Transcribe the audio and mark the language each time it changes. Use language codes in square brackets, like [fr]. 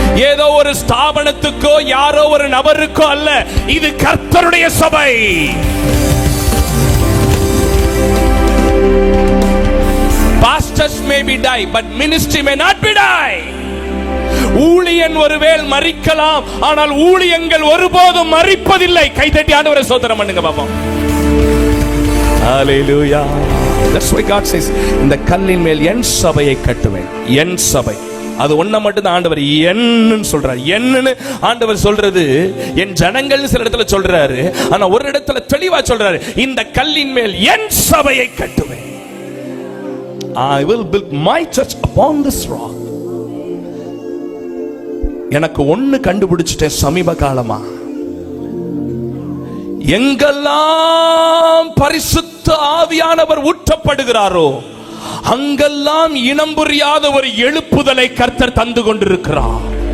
[ta] ஏதோ ஒரு ஸ்தாபனத்துக்கோ யாரோ ஒரு நபருக்கோ அல்ல, இது கர்த்தருடைய சபை. [en] Pastors may be die, but ministry may not be die. [ta] ஊழியன் ஒருவேளை மரிக்கலாம், ஆனால் ஊழியங்கள் ஒருபோதும் மரிப்பதில்லை. கைதட்டி ஆண்டவரை ஸ்தோத்திரம் பண்ணுங்க பாப்போம். Hallelujah. That's why God says, இந்த கல்லின் மேல் என் சபையை கட்டுவேன். என் சபை, அது ஒண்ண மட்டும் தான் ஆண்டவர் என்னன்னு சொல்றாரு. என்னன்னு ஆண்டவர் சொல்றது என் ஜனங்கள் சில இடத்துல சொல்றாரு, ஆனா ஒரு இடத்துல தெளிவா சொல்றாரு, இந்த கல்லின் மேல் என் சபையை கட்டுவேன். [en] I will build my church upon this rock. [ta] எனக்கு ஒண்ணு கண்டுபிடிச்சிட்டேன் சமீப காலமா. எங்கெல்லாம் பரிசுத்த ஆவியானவர் ஊற்றப்படுகிறாரோ அங்கெல்லாம் இனம் புரியாத ஒரு எழுப்புதலை கர்த்தர் தந்து கொண்டிருக்கிறார்.